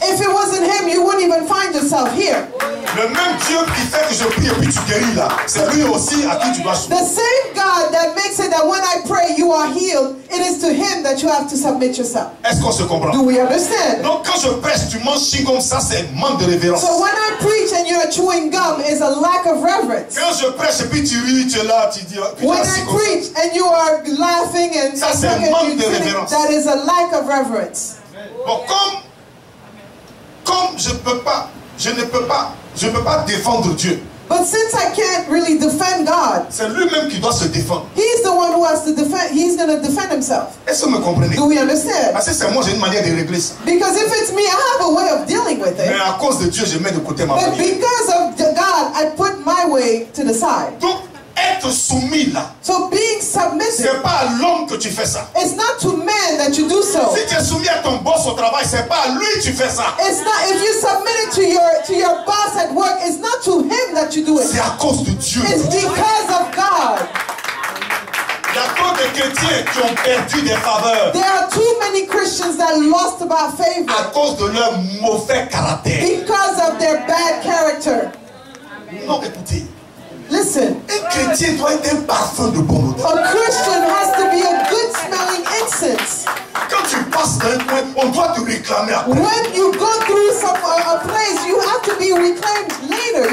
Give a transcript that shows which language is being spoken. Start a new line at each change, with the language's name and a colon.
English: If it wasn't him, you wouldn't even find yourself here.
French: Le même Dieu qui fait que je prie et puis tu guéris là, c'est lui aussi à qui tu dois soumettre.
English: The same God that makes it that when I pray you are healed, it is to him that you have to submit yourself.
French: Est-ce qu'on se comprend?
English: Do we understand?
French: Donc quand je prêche, tu manges chewing comme ça, c'est un manque de révérence.
English: So when I preach and you're chewing gum is a lack of reverence.
French: Quand je prêche et puis tu ris, tu es là, tu dis.
English: When I preach and you are laughing and
French: ça c'est un manque de révérence.
English: That is a lack of reverence.
French: Bon, comme je ne peux pas défendre Dieu.
English: But since I can't really defend God,
French: c'est lui-même qui doit se défendre.
English: He's the one who has to defend. He's going to defend himself.
French: Est-ce que vous me comprenez?
English: Do we understand?
French: Parce que c'est moi, j'ai une manière de régler ça.
English: Because if it's me, I have a way of dealing with it.
French: Mais à cause de Dieu, je mets de côté ma
English: But
French: manière.
English: because of God, I put my way to the side.
French: Donc, être soumis là,
English: so being submissive,
French: c'est pas à l'homme que tu fais ça.
English: It's not to man that you do so.
French: Si tu es soumis à ton boss au travail, c'est pas à lui que tu fais ça.
English: It's not if you submit it to your boss at work. It's not to him that you do it.
French: C'est à cause de Dieu.
English: It's because of God.
French: Il y a trop de chrétiens qui ont perdu des faveurs.
English: There are too many Christians that lost about favor
French: à cause de leur mauvais caractère.
English: Because of their bad character.
French: Non, écoutez.
English: Listen.
French: Un chrétien doit être un parfum de bon odeur.
English: A Christian has to be a good smelling incense.
French: Quand tu passes d'un coin, on doit te réclamer après.
English: When you go through a place, you have to be reclaimed later.